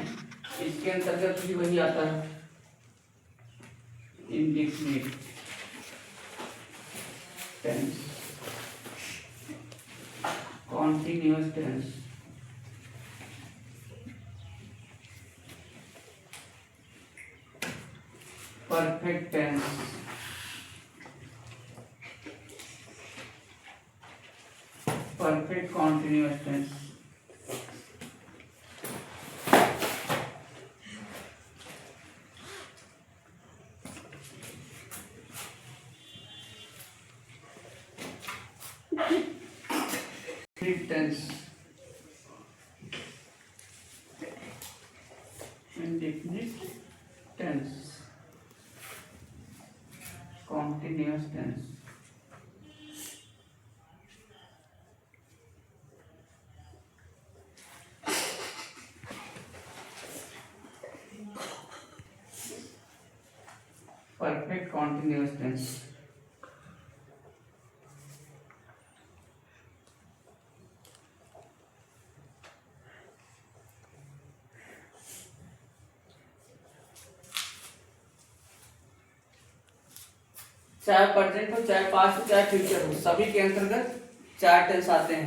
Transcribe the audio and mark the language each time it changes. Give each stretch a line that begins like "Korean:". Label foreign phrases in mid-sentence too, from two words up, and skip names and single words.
Hindi: इसके अंतर्गत भी वही आता है
English: indefinite tense, continuous tense, perfect tense, perfect continuous tense. टेंस, indefinite tense, continuous tense, perfect continuous tense।
Hindi: चाहे प्रेजेंट हो, चाहे पास्ट हो, चाहे फ्यूचर हो, सभी के अंतर्गत 4 टेंस आते हैं।